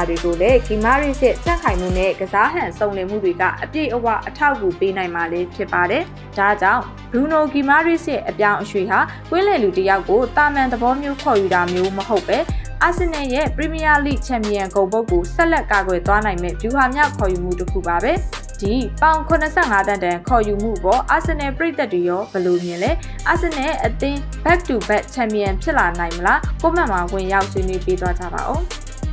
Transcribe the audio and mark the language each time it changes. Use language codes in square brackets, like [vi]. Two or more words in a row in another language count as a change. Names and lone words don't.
[my] တွေကိုလည်း Guimaraes ရဲ့စန့်ခိုင်မှုနဲ့ကစားဟန်စုံလင်မှုတွေကအပြည့်အဝအထောက်အကူပေးနိုင်မှာလည်းဖြစ်ပါတယ်။ဒါကြောင့် Bruno Guimaraes ရဲ့အပြောင်းအရွှေ့ဟာကွင်းလယ်လူတစ်ယောက်ကိုတာမန်သဘောမျိုးခေါ်ယူတာမျိုးမဟုတ်ပဲArsenal ရဲ့ Premier League Champion ဂုဏ်ပုဒ်ကိုဆက်လက်ကာကွယ်သွားနိုင်မဲ့ဗျူဟာမြောက်ခေါ်ယူမှုတစ်ခုပါပဲဒီပေါင်85တန်းတန်ခေါ်ယူမှုပေါ် Arsenal ပြည်သက်တွေရောဘယ်လိုမြင်လဲ Arsenal အသင်း [en] back to back champion [my] ဖြစ်လာနိုင်မလားကွန်မန့်မှာဝင်ရောက်ဆွေးနွေးပေးသွားကြပါဦး